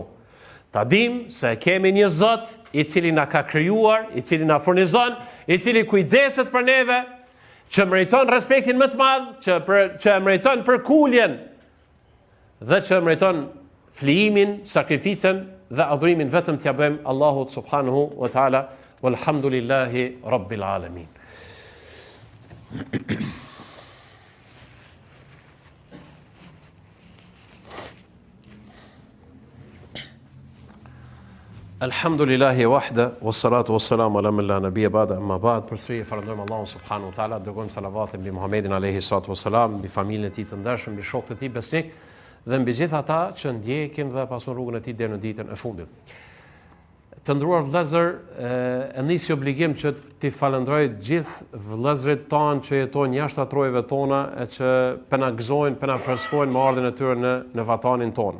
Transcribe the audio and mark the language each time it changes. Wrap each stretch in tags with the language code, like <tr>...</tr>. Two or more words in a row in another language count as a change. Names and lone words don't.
<sq>Ta dim se kemi një Zot i cili na ka krijuar, i cili na furnizon, i cili kujdeset për neve, që meriton respektin më të madh, që meriton përkuljen dhe që meriton flijimin, sakrificën dhe adhurimin vetëm t'ia bëjmë Allahut</sq> <ar>سبحانه وتعالى. والحمد لله رب العالمين. الحمد لله وحده والصلاة والسلام على من لا نبي بعده أما بعد.</ar> <sq>Përsëri falënderojmë Allahun</sq> <ar>سبحانه وتعالى,</ar> <sq>dërgojmë salavatin mbi Muhamedit</sq> <ar>عليه الصلاة والسلام,</ar> <sq>mbi familjen e tij të ndershëm, mbi shokët e tij besnik dhe mbi gjithë ata që ndjekin dhe pasun rrugën e tij deri në ditën e fundit. Të nderuar vëllezër, e nisi obligim që t'i falenderoj gjithë vëllezërit tanë që jetojnë jashtë atrojeve tona e që pena gëzojnë, pena freskojnë me ardhin e tyre në vatanin tonë.</sq>